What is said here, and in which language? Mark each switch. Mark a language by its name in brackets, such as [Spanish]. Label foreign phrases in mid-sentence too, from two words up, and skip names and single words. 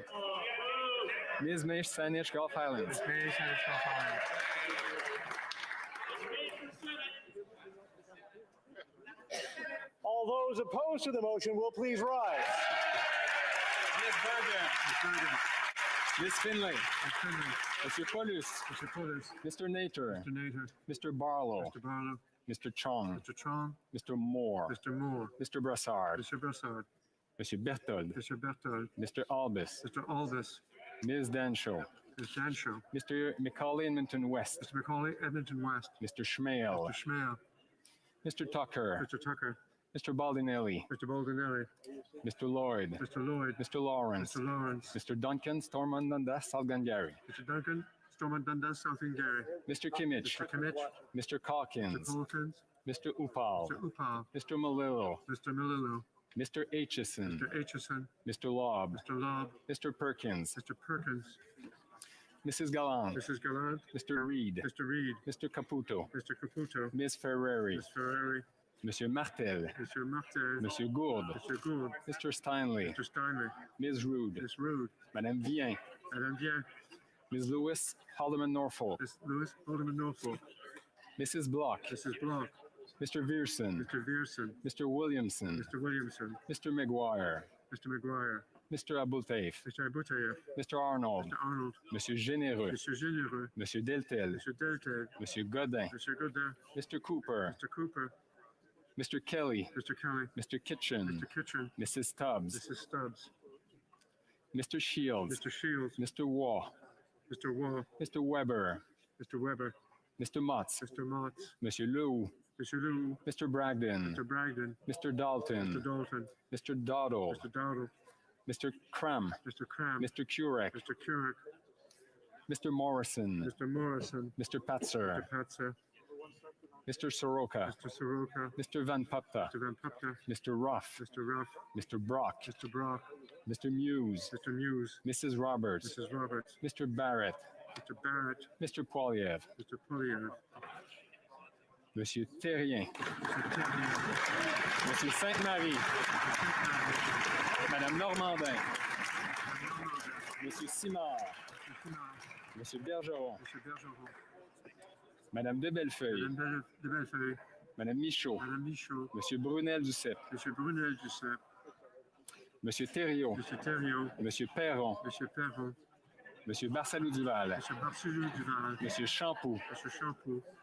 [English] Ms. Sanich Gulf Highlands. Ms. May Sanich. All those opposed to the motion will please rise. Ms. Bergen. Ms. Finlay. Ms. Finlay. Mr. Paulus. Mr. Pulis. Mr. Nater. Mr. Nader. Mr. Barlow. Mr. Barlow. Mr. Chong. Mr. Chong. Mr. Moore. Mr. Moore. Mr. Brassard. Mr. Brassard. Mr. Berthold. Mr. Berthold. Mr. Albus. Mr. Aldous. Ms. Danshaw. Ms. Danshaw. Mr. Macaulay Edmonton West. Mr. Macaulay Edmonton West. Mr. Schmale. Mr. Schmale. Mr. Tucker. Mr. Tucker. Mr. Baldinelli. Mr. Baldinelli. Mr. Lloyd. Mr. Lloyd. Mr. Lawrence. Mr. Lawrence. Mr. Duncan Stormondanda Salgangari. Mr. Duncan Stormont Dundas, South Gary. Mr. Kimmich, Mr. Kimmich. Mr. Mr. Calkins, Hawkins. Mr. Upal, Mr. Upal. Mr. Malillo, Mr. Malillo. Mr. Aitchison, Mr. Aitchison. Mr. Lobb, Mr. Lobb. Mr. Perkins, Mr. Perkins. Mrs. Gallant, Mrs. Gallant. Mr. Reed, Mr. Reed. Mr. Caputo, Mr. Caputo. Ms. Ferrari, Ms. Ferrari. Monsieur Martel, Mr. Martel. Monsieur Gourde, Mr. Gould. Mr. Steinley, Mr. Steinley. Ms. Rude, Ms. Rude. Madame Vien, Madame Vien. Ms. Lewis, Alderman Norfolk, Ms. Lewis. Alderman Norfolk. Mrs. Block, Mrs. Block. Mr. Vierson, Mr. Vierson. Mr. Williamson, Mr. Williamson. Mr. McGuire, Mr. McGuire. Mr. Aboutaif, Mr. Aboutayev. Mr. Arnold, Mr. Arnold. Monsieur Généreux, Mr. Généreux. Monsieur Deltel, Mr. Deltel. Monsieur Godin, Mr. Godin. Mr. Cooper, Mr. Cooper. Mr. Kelly, Mr. Kelly. Mr. Kitchen, Mr. Kitchen. Mrs. Stubbs, Mrs. Stubbs. Mr. Shields, Mr. Shields. Mr. Waugh, Mr. Wall. Mr. Weber, Mr. Weber. Mr. Motts, Mr. Motts. Monsieur Lew, Mr. Lew. Mr. Bragdon, Mr. Bragdon. Mr. Dalton, Mr. Dalton. Mr. Doddle, Mr. Dowdle. Mr. Cram, Mr. Cram. Mr. Curek, Mr. Currick. Mr. Morrison, Mr. Morrison. Mr. Patzer, Mr. Patzer. Mr. Soroka, Mr. Soroka. Mr. Van Pupta, Mr. Van Pupta. Mr. Ruff, Mr. Ruff. Mr. Brock, Mr. Brock. Mr. Muse, Mr. Muse. Mrs. Roberts, Mrs. Roberts. Mr. Barrett, Mr. Barrett. Mr. Poiliev, Mr. Polyev. Monsieur Terrien, Mr. Terrier. Monsieur Sainte-Marie, Madame Normandin, Monsieur Simard, Monsieur Bergeron, Mr. Bergeron. Madame de Bellefeuille, Madame de Bellefeuille. Madame Michaud, Madame Michaud. Monsieur Brunel Duceppe, Monsieur Brunel Duceppe. Monsieur Thériault, Monsieur Thériault. Monsieur Perron, Monsieur Perron. Monsieur Barsalou Duval, Monsieur Barcelou Duval. Monsieur Champoux, Monsieur Champoux.